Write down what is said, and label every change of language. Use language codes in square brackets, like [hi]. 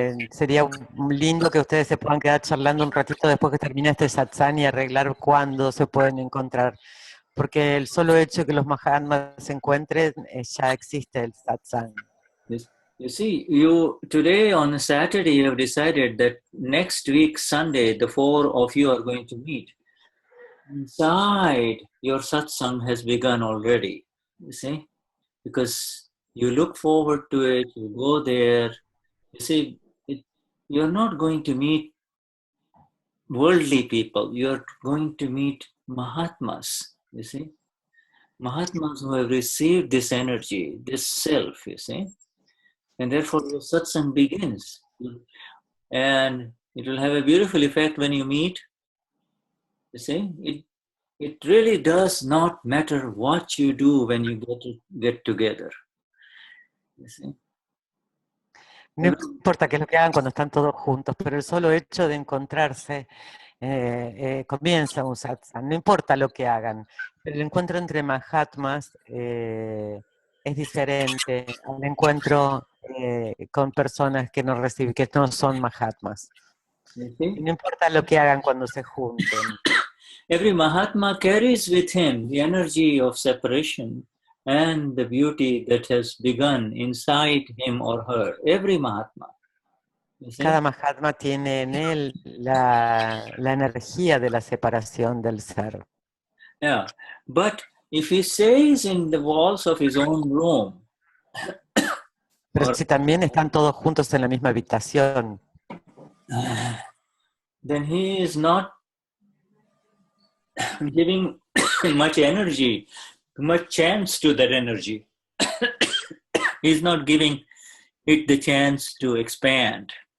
[es] Sería lindo que ustedes se puedan quedar charlando un ratito después que termine este satsang y arreglar cuándo se pueden encontrar. Porque el solo hecho de que los Mahatmas se encuentren, ya existe el satsang. [en] Yes. You see, today on Saturday you have decided that next week Sunday the four of you are going to meet. Inside your satsang has begun already. You see, because you look forward to it, you go there. You see, you're not going to meet worldly people. You're going to meet Mahatmas. You see. Mahatmas who have received this energy, this self, you see, and therefore your satsang begins. And it will have a beautiful effect when you meet. You see, it really does not matter what you do when you get together. You see. [es] No importa qué es lo que hagan cuando están todos juntos, pero el solo hecho de encontrarse comienza un satsang. No importa lo que hagan, pero el encuentro entre Mahatmas es diferente al encuentro con personas que no son Mahatmas. Y no importa lo que hagan cuando se junten. [en] Every Mahatma carries with him the energy of separation and the beauty that has begun inside him or her. Every Mahatma. [es] Cada Mahatma tiene en él la energía de la separación del ser. [en] Yeah, but if he stays in the walls of his own room, [es] pero si también están todos juntos en la misma habitación, [en] then he is not giving much energy, much chance to that energy. He's not giving it the chance to expand.